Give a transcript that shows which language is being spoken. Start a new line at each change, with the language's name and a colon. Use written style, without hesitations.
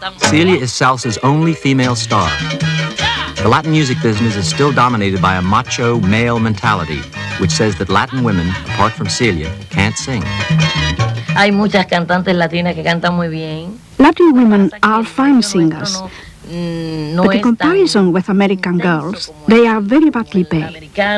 English: Celia is salsa's only female star. The Latin music business is still dominated by a macho male mentality, which says that Latin women, apart from Celia, can't sing.
Spanish: Hay muchas cantantes latinas que cantan muy bien.
English: Latin women are fine singers, but in comparison with American girls, they are very badly paid.